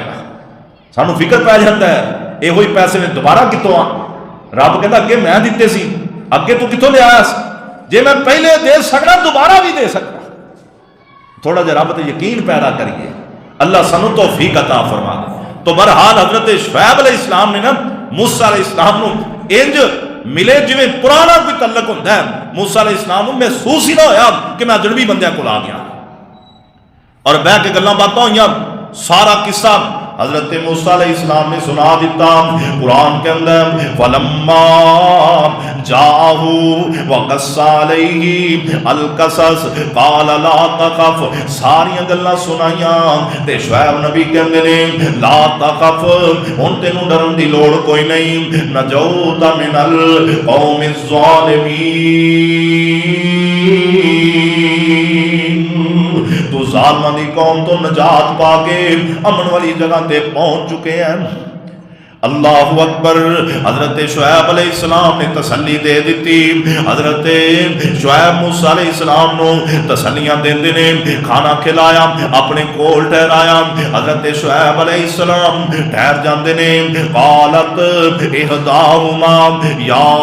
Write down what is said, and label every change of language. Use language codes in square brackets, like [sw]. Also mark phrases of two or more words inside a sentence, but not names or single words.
[pa] گا سانو فکر پی جاتا ہے یہ ہوئی پیسے میں دوبارہ کتوں آ رب کہتا اگے میں دیتے سی اگے تو کتوں لے آیا جے میں پہلے دے سکنا دوبارہ بھی دے سکنا تھوڑا جا رب تے یقین پیدا کریے اللہ سانو توفیق عطا فرما دے تو بہرحال حضرت شعیب [ar] علیہ السلام [pa] نے نا موسیٰ [ar] علیہ السلام [pa] نو انج ملے جویں پرانا کوئی تعلق ہوتا ہے موسیٰ [ar] علیہ السلام [pa] کو محسوس ہی نہ ہویا کہ میں اجنبی بندیاں کو آ گیا اور بہ کے گلاں باتاں ہوئیاں سارا قصہ حضرت موسیٰ [ar] علیہ السلام [pa] نے سنا دیتا قرآن کے اندر [ar] فَلَمَّا جَاءَهُ وَقَصَّ عَلَيْهِ الْقَصَصَ قَالَ لَا تَخَفْ [pa] ساریاں گلاں سنائیاں تے شعیب نبی کہندے نے [ar] لا تخف [pa] ہن تینوں ڈرن دی لوڑ کوئی نہیں [ar] نجوت من القوم الظالمین [pa] تو ظالمہ دی قوم تو نجات پا کے امن والی جگہ تے پہنچ چکے ہیں [ar] اللہ اکبر [pa] حضرت شعیب [ar] علیہ السلام [pa] نے تسلی دے دیتی حضرت شعیب موسیٰ [ar] علیہ السلام [pa] نو تسلیاں دیندے نے کھانا کھلایا اپنے کول ٹھہرایا حضرت شعیب [ar] علیہ السلام [pa] ٹھہر جاندے نے [ar] قالت احداہما یا